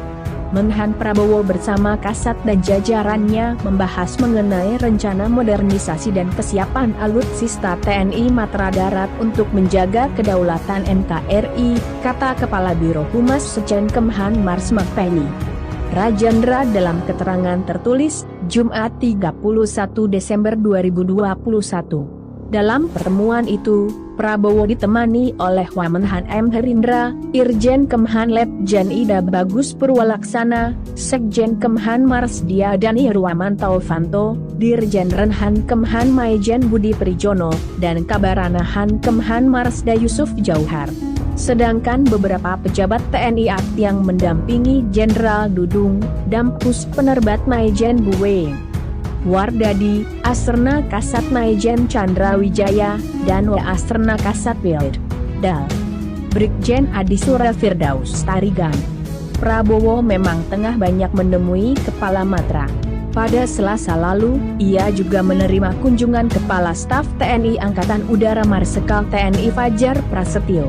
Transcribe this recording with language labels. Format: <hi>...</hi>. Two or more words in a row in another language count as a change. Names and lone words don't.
<id>Menhan Prabowo bersama Kasat dan jajarannya membahas mengenai rencana modernisasi dan kesiapan alutsista TNI Matra Darat untuk menjaga kedaulatan NKRI, kata Kepala Biro Humas Sekjen Kemhan Marsma Penny Rajendra dalam keterangan tertulis, Jumat 31 Desember 2021. Dalam pertemuan itu, Prabowo ditemani oleh Wamenhan M. Herindra, Irjen Kemhan Letjen Ida Bagus Purwalaksana, Sekjen Kemhan Marsdia Dani Ruamanto, Dirjen Renhan Kemhan Maijen Budi Prijono, dan Kabaranahan Kemhan Marsda Yusuf Jauhar. Sedangkan beberapa pejabat TNI yang mendampingi Jenderal Dudung, Dampus Penerbat Maijen Buwe Wardadi, Asrna Kasat Maijen Chandra Wijaya, dan Asrna Kasat Wild Dal Brigjen Adi Surel Firdaus Tarigan. Prabowo memang tengah banyak menemui Kepala Matra. Pada Selasa lalu, ia juga menerima kunjungan Kepala Staf TNI Angkatan Udara Marsikal TNI Fajar Prasetyo.</id>